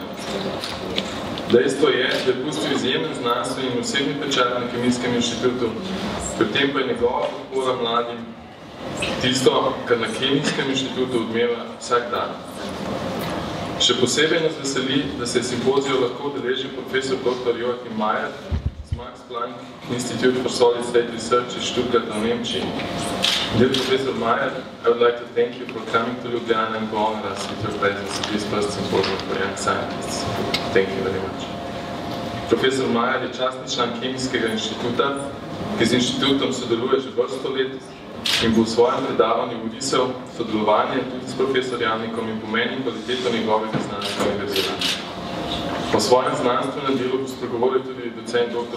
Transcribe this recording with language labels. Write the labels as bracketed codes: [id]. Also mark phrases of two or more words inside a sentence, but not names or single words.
[sl] Dejstvo je, da je pustil izjemen znanstveni in osebni pečat na Kemijskem inštitutu, pri tem pa je njegova podpora mladim tisto, kar na Kemijskem inštitutu odmeva vsak dan. Še posebej nas veseli, da se je simpozijo lahko udeležil profesor dr. Joachim Mayer z Max Planck Institute for Solid State Research iz Stuttgarta v Nemčiji. [en] Dear Professor Mayer, I would like to thank you for coming to Ljubljana and to honor us with your presence at this first symposium for young scientists. Thank you very much. [sl] Profesor Mayer je častni član Kemijskega inštituta, ki z inštitutom sodeluje že vrsto let in bo v svojem predavanju vrisal sodelovanje tudi s profesor Jamnikom in pomen in kvaliteto njegovega znanstvenega dela. Po svojem znanstvenem delu bo spregovoril tudi docent dr.